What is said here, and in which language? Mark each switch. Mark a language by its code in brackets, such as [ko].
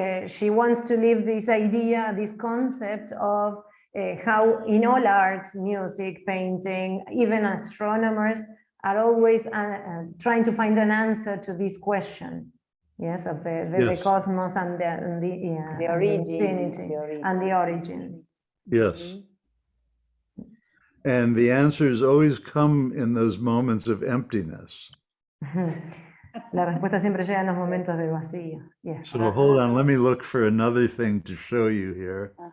[en] She wants to leave this idea, this concept of how in all arts, music, painting, even astronomers are always trying to find an answer to this question, yes, of the cosmos and the origin, infinity, and the origin. Yes. And the answers always come in those moments of emptiness. [es] La respuesta siempre llega en los momentos de vacío. [en] Yes. So hold on, let me look for another thing to show you here.